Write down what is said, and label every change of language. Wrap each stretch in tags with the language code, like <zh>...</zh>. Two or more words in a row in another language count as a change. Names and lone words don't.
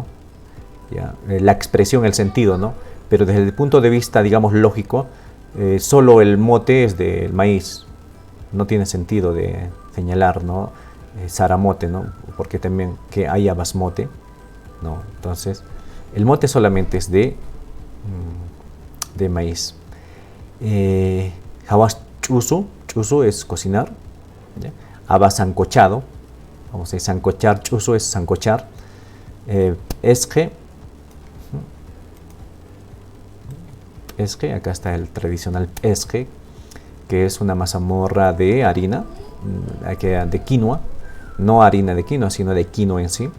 <es>Ya, la expresión, el sentido, ¿no? Pero desde el punto de vista, digamos, lógico, solo el mote es del maíz, no tiene sentido de señalar, ¿no? Saramote, ¿no? Porque también que haya basmote, ¿no? Entonces, el mote solamente es de maíz.</es> <qu>Hawas chusu,</qu> <es>chusu es cocinar. ¿Ya? Habas sancochado, vamos a decir sancochar, chusu es sancochar. Esque, acá está el tradicional esque, que es una mazamorra de harina, de quinoa, no harina de quinoa, sino de quinoa en sí.</es>